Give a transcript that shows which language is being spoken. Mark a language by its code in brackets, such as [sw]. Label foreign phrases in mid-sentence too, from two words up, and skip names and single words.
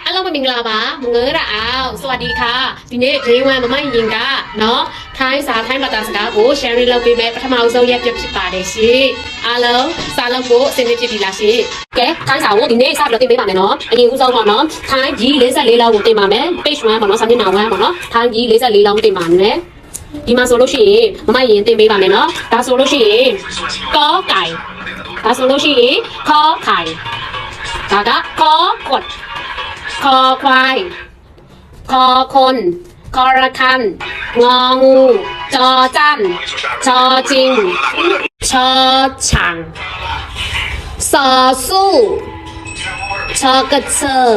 [my] မင်္ဂလာပါမငယ်ရအောင် [th] สวัสดีค่ะ [my] ဒီနေ့ day 1မမရင်ကเนาะထိုင်းစာထိုင်းဘာသာစကားကို sharing လုပ်ပေးမယ်ပထမဆုံးရက်ပြဖြစ်ပါတယ်ရှင်အားလုံးစာလုပ်ဖို့အဆင်သင့်ဖြစ်ပြီလား ရှင်ကဲထိုင်းစာကိုဒီနေ့စပြီးတော့တင်ပေးပါမယ်เนาะအရင်ဦးဆုံးပေါ့เนาะထိုင်းကြီး44လောက်ကိုတင်ပါမယ် page 1ပေါ့เนาะစာမျက်နှာ1 ပေါ့เนาะထိုင်းကြီး44လောက်တင်ပါမယ်ဒီမှာဆိုလို့ရှိရင်မမရင်တင်ပေးပါမယ်เนาะဒါဆိုလို့ရှိရင်ကောไก่ဒါဆိုလို့ရှိရင်ခေါ်ไข่ဒါကခေါ် [th] กดคอควายคอคนคอระคันงองูจอจันชอจริงชอฉังซอสู้ชอกระเช